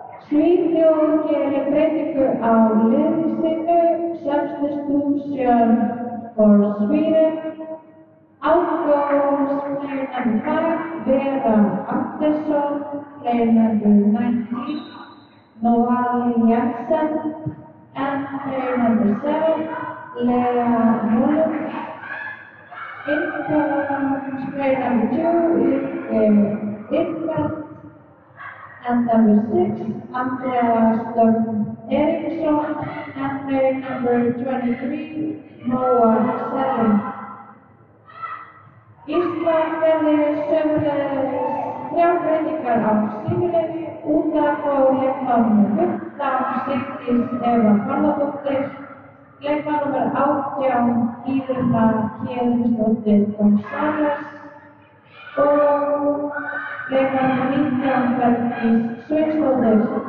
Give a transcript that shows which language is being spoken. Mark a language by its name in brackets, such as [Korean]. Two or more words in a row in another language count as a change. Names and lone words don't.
[Icelandic] Svíþjóð gerir breytingu á liði sínu, [English] substitution for Sweden. Out goes player number 5, Vera Andersson, player number 19, Noali Jensen, and player number 7, Lea Mullen. In comes player number 2, Lykke Ekfeldt, and number 6, Andreas Eriksson, and player number 23, Moa Selling. [Icelandic] Ísland gerði sömuleiðis 3 breytingar á sínu liði, út af fór leikmaður númer 15, Sigdís Eva Harðardóttir, leikmaður númer 18, Írena Héðinsdóttir González og leikmaður númer 19, Bergdís Sveinsdóttir.